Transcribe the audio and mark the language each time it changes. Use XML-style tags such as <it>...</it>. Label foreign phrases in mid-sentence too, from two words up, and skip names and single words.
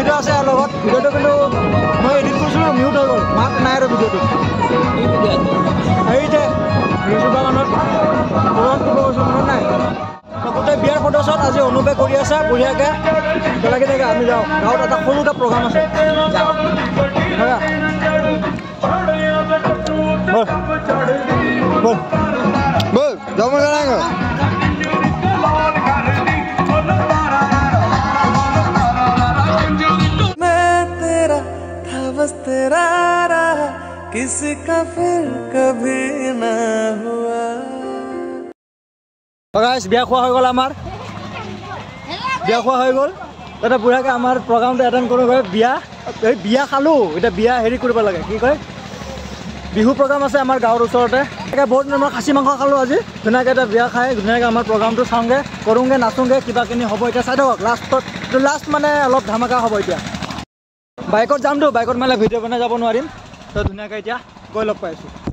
<as>ভিডিঅ' আছে লগত ভিডিঅ'টো কিন্তু মই এডিট কৰিছিলোঁ মিউট হৈ গ'ল মাত নাই আৰু ভিডিঅ'টো হেৰিতে ৰিচুবাগানত মনত নাই গোটেই বিয়াৰ ফটোশ্বট আজি অনুপে কৰি আছে বঢ়িয়াকৈ একেলগে থাকে আমি যাওঁ গাঁৱত এটা সৰু এটা প্ৰগ্ৰাম আছে বল যাওঁ মই জানাই</as> <hi>बस तेरा रहा किसी का फिर कभी ना हुआ गाइस बिया খোৱা হৈ গ'ল আমাৰ</hi> <as>বিয়া খোৱা হৈ গ'ল এটা বুঢ়াকে আমাৰ প্ৰগ্ৰামটো এটেণ্ড কৰিব গৈ বিয়া খালোঁ এতিয়া বিয়া হেৰি কৰিব লাগে কি কয় বিহু প্ৰগ্ৰাম আছে আমাৰ গাঁৱৰ ওচৰতে বহুত দিনৰ খাচী মাংস খালোঁ আজি ধুনীয়াকৈ এটা বিয়া খাই ধুনীয়াকৈ আমাৰ প্ৰগ্ৰামটো চাওঁগৈ কৰোঁগৈ নাচোঁগৈ কিবা কিনি হ'ব এতিয়া চাই থাকক লাষ্ট মানে অলপ ধামাকা হ'ব এতিয়া বাইকত যামতো বাইকত মানে ভিডিঅ' বনাই যাব নোৱাৰিম তো ধুনীয়াকৈ এতিয়া গৈ লগ পাইছোঁ</as>